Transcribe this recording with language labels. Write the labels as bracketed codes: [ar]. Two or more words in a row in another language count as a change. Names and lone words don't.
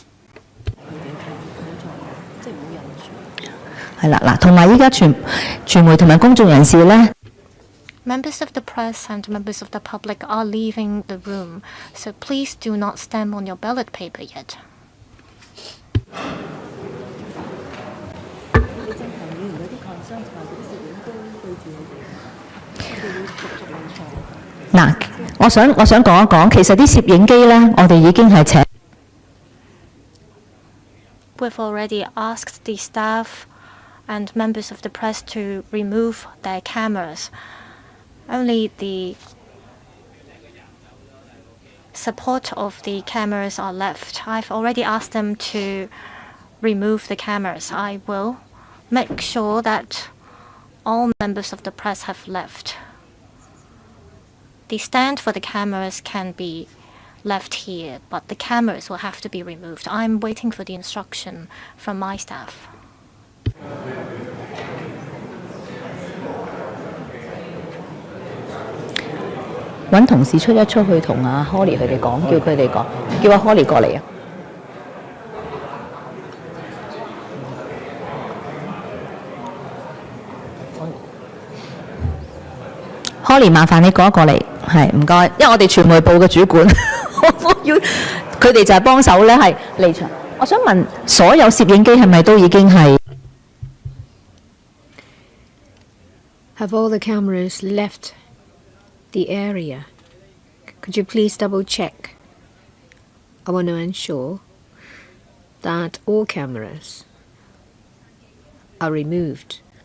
[yue] 係啦，嗱，同埋依家傳媒同埋公眾人士咧。 [en] Members of the press and members of the public are leaving the room, so please do not stamp on your ballot paper yet. [yue] 嗱，我想講一講，其實啲攝影機咧，我哋已經係請。 [en] We've already asked the staff and members of the press to remove their cameras. Only the support of the cameras are left. I've already asked them to remove the cameras. I will make sure that all members of the press have left. The stand for the cameras can be left here, but the cameras will have to be removed. I'm waiting for the instruction from my staff. [yue] 揾同事出去同阿 Holly 佢哋講，叫佢哋講，叫阿 Holly 過嚟啊。Holly， 麻煩你過嚟，係唔該，因為我哋傳媒部嘅主管，我要佢哋就係幫手咧，係離場。我想問，所有攝影機係咪都已經係 [en] Have all the cameras left the area? Could you please double check? I want to ensure that all cameras are removed.